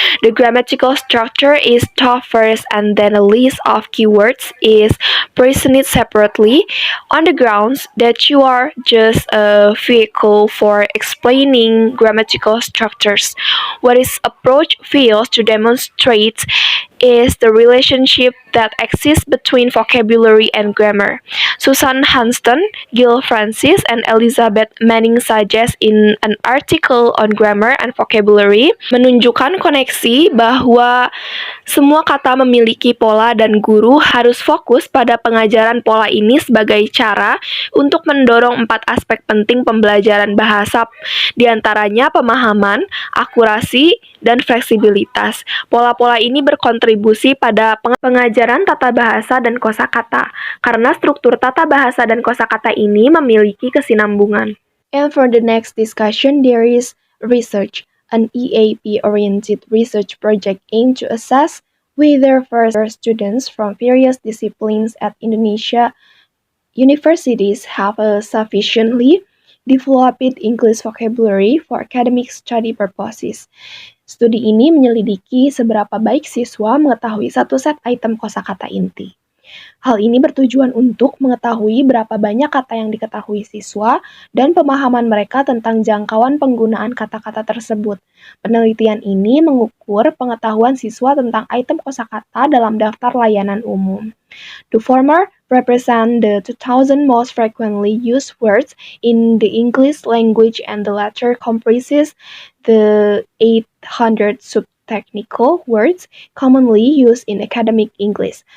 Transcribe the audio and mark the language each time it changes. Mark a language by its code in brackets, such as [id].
[en] The grammatical structure is taught first and then a list of keywords is presented separately on the grounds that you are just a vehicle for explaining grammatical structures. What this approach fails to demonstrate is the relationship that exists between vocabulary and grammar. [id] Susan Hanston, Gil Francis, and Elizabeth Manning [en] suggest in an article on grammar and vocabulary [id] menunjukkan koneksi bahwa semua kata memiliki pola dan guru harus fokus pada pengajaran pola ini sebagai cara untuk mendorong 4 aspek penting pembelajaran bahasa, diantaranya pemahaman, akurasi, dan fleksibilitas. Pola-pola ini berkontribusi pada pengajaran tata bahasa dan kosakata, karena struktur tata bahasa dan kosakata ini memiliki kesinambungan. [en] And for the next discussion, there is research. An EAP-oriented research project aimed to assess whether first students from various disciplines at Indonesia universities have a sufficiently developed English vocabulary for academic study purposes. [id] Studi ini menyelidiki seberapa baik siswa mengetahui satu set item kosakata inti. Hal ini bertujuan untuk mengetahui berapa banyak kata yang diketahui siswa dan pemahaman mereka tentang jangkauan penggunaan kata-kata tersebut. Penelitian ini mengukur pengetahuan siswa tentang item kosakata dalam daftar layanan umum. [en] The former represent the 2,000 most frequently used words in the English language and the latter comprises the 800 subtechnical words commonly used in academic English.